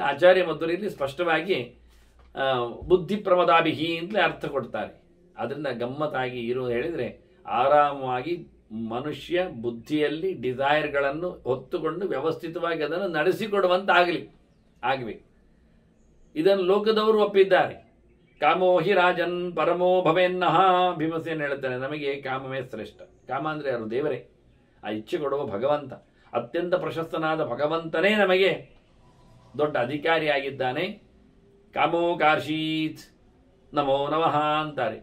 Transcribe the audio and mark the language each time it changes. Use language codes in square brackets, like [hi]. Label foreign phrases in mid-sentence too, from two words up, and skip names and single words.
[kn] ಆಚಾರ್ಯ ಮಧುರಲ್ಲಿ ಸ್ಪಷ್ಟವಾಗಿ [sa] ಬುದ್ಧಿ ಪ್ರಮದಾಭಿಹಿ [kn] ಅಂತಲೇ ಅರ್ಥ ಕೊಡ್ತಾರೆ. ಅದರಿಂದ ಗಮ್ಮತ್ತಾಗಿ ಇರು ಹೇಳಿದರೆ ಆರಾಮವಾಗಿ ಮನುಷ್ಯ ಬುದ್ಧಿಯಲ್ಲಿ ಡಿಸೈರ್ಗಳನ್ನು ಹೊತ್ತುಕೊಂಡು ವ್ಯವಸ್ಥಿತವಾಗಿ ಅದನ್ನು ನಡೆಸಿಕೊಡುವಂತಾಗಲಿ ಆಗಬೇಕು. ಇದನ್ನು ಲೋಕದವರು ಒಪ್ಪಿದ್ದಾರೆ. [sa] ಕಾಮೋ ಹಿ ರಾಜನ್ ಪರಮೋ ಭವೇನ್ನಹ. [kn] ಭೀಮಸೇನ ಹೇಳ್ತಾನೆ, ನಮಗೆ ಕಾಮವೇ ಶ್ರೇಷ್ಠ. ಕಾಮ ಅಂದರೆ ಯಾರು? ದೇವರೇ, ಆ ಇಚ್ಛೆ ಕೊಡುವ ಭಗವಂತ. ಅತ್ಯಂತ ಪ್ರಶಸ್ತನಾದ ಭಗವಂತನೇ ನಮಗೆ ದೊಡ್ಡ ಅಧಿಕಾರಿಯಾಗಿದ್ದಾನೆ. [sa] ಕಾಮೋ ಕಾರ್ಷೀತ್ ನಮೋ ನಮಃ [kn] ಅಂತಾರೆ.